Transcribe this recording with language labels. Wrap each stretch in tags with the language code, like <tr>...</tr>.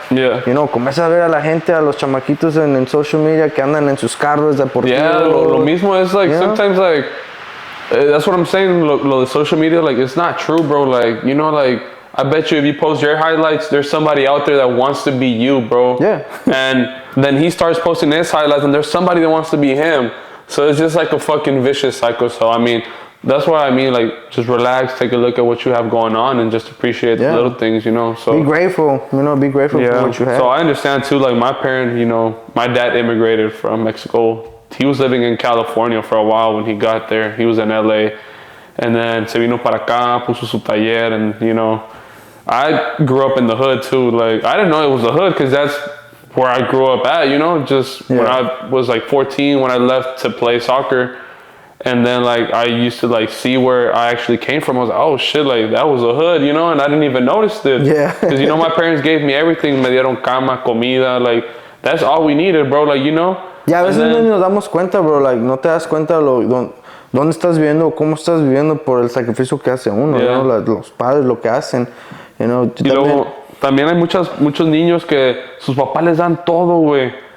<en>You know,</en> <es>comienzas a ver a la gente, a los chamaquitos en social media que andan en sus carros deportivos.</es> <en>Yeah,</en> <es>lo mismo es,</es> <en>like, sometimes, like, that's what I'm saying,</en> <es>lo de social media,</es> <en>like, it's not true, bro, like, you know, like, I bet you if you post your highlights, there's somebody out there that wants to be you, bro. Yeah. And then he starts posting his highlights, and there's somebody that wants to be him. So it's just like a fucking vicious cycle. So, I mean, that's why I mean, like, just relax, take a look at what you have going on, and just appreciate the little things, you know. So be grateful, you know, be grateful for what you have. So I understand, too, like, my parent, you know, my dad immigrated from Mexico. He was living in California for a while when he got there. He was in LA. And then</en> <es>se vino para acá, puso su taller,</es> <en>and, you know, I grew up in the hood too. Like, I didn't know it was the hood because that's where I grew up at, you know, just when I was like 14 when I left to play soccer. And then like I used to like see where I actually came from. I was like, oh shit, like that was a hood, you know, and I didn't even notice it. Yeah. Because, you know, my parents gave me everything.</en> <es>Me dieron cama, comida,</es> <en>like that's all we needed, bro. Like, you know.</en> <es>Yeah, a veces no nos damos cuenta, bro. Like, no te das cuenta dónde estás viviendo, cómo estás viviendo por el sacrificio que hace uno, ¿no? Los padres, lo que hacen.</es> <en>You know,</en> <es>y luego también hay muchos niños que sus papás les dan todo, güey.</es>